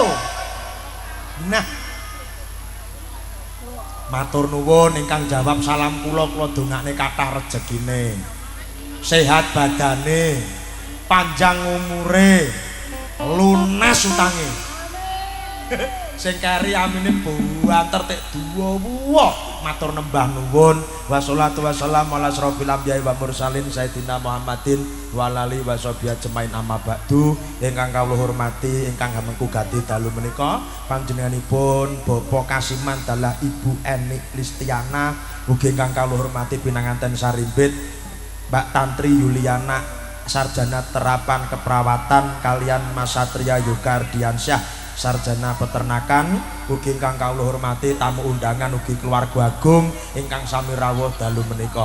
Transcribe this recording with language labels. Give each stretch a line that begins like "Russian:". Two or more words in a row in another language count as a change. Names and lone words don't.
Javanese: Nah, matur nuwun ingkang jawab salam kula dongakne kathah rejekine. Sehat badane, panjang umure, lunas utange. Sing kari amine buanter tek duwa. Matur nembah nuwun.
Arabic: والصلاة والسلام على أشرف الأنبياء والمرسلين سيدنا محمد وعلى آله وصحبه أجمعين أما بعد.
Javanese: Ingkang kawula hormati, ingkang hamengku ganti dalu menika panjenenganipun Bapak Kasiman dalah Ibu Eni Listiana, ugi ingkang kawula hormati pinanganten sarimbit Mbak Tantri Yuliana
Indonesian: sarjana terapan keperawatan
Javanese: kalian Mas Satria Yoga Ardiansyah
Indonesian: sarjana peternakan,
Javanese: ugi ingkang kawula hormati tamu undangan ugi keluarga agung ingkang sami rawuh dalu menika.